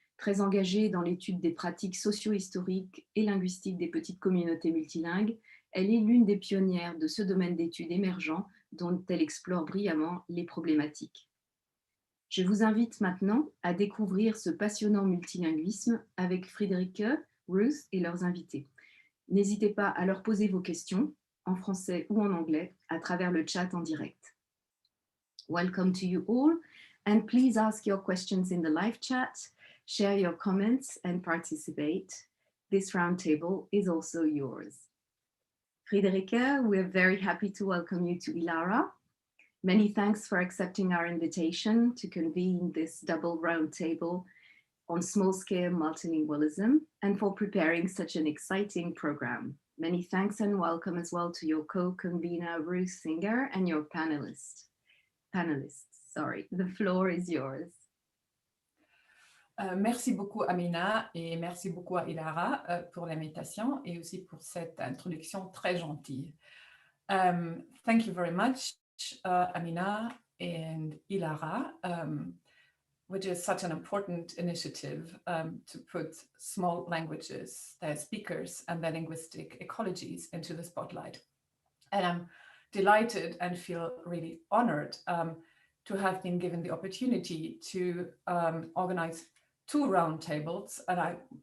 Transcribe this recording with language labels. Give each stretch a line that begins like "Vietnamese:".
French: Très engagée dans l'étude des pratiques socio-historiques et linguistiques des petites communautés multilingues, elle est l'une des pionnières de ce domaine d'études émergent dont elle explore brillamment les problématiques. Je vous invite maintenant à découvrir ce passionnant multilinguisme avec Friederike, Ruth et leurs invités. N'hésitez pas à leur poser vos questions, en français ou en anglais, à travers le chat en direct.
English: Welcome to you all, and please ask your questions in the live chat, share your comments and participate. This roundtable is also yours. Friederike, we're very happy to welcome you to ILARA. Many thanks for accepting our invitation to convene this double roundtable on small-scale multilingualism and for preparing such an exciting program. Many thanks and welcome as well to your co-convener Ruth Singer and your panelists. The floor is yours.
French: Merci beaucoup Amina et merci beaucoup à ILARA pour l'invitation et aussi pour cette introduction très gentille.
English: Thank you very much Amina and ILARA, which is such an important initiative to put small languages, their speakers and their linguistic ecologies into the spotlight. And I'm delighted and feel really honored to have been given the opportunity to organize 2 roundtables, and I